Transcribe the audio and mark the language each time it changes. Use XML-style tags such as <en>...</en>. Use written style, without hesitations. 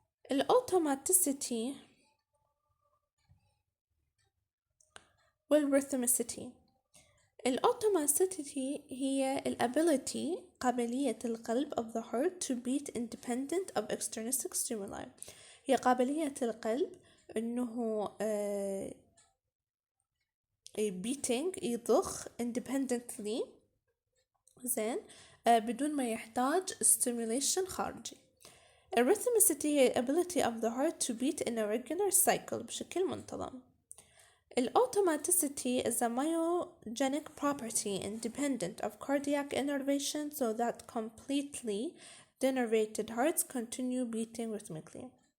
<en>ال automaticity وال rhythmicity. الautomaticity هي ability</en> <ar>قابلية القلب</ar> <en>of the heart to beat independent of extrinsic stimuli.</en> <ar>هي قابلية القلب انه beating يضخ independently زين بدون ما يحتاج stimulation خارجي.</ar> <en>الrhythmicity هي ability of the heart to beat in a regular cycle</en> <ar>بشكل منتظم.</ar> <en>Automaticity is a myogenic property independent of cardiac innervation so that completely denervated hearts continue beating rhythmically.</en>